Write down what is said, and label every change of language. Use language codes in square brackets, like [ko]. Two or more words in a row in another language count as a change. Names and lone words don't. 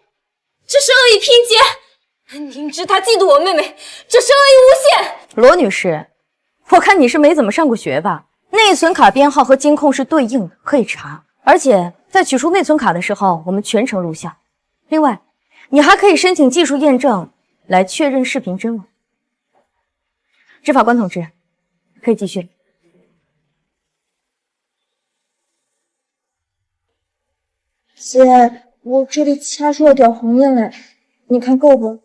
[zh] 这是恶意拼接，明知他嫉妒我妹妹，这是恶意诬陷。罗女士，我看你是没怎么上过学吧？内存卡编号和监控是对应的，可以查。而且在取出内存卡的时候，我们全程录像。另外，你还可以申请技術驗證來確認視頻真偽。執法官同志，可以繼續。姐，我這裡掐出了點紅印來，你看夠不？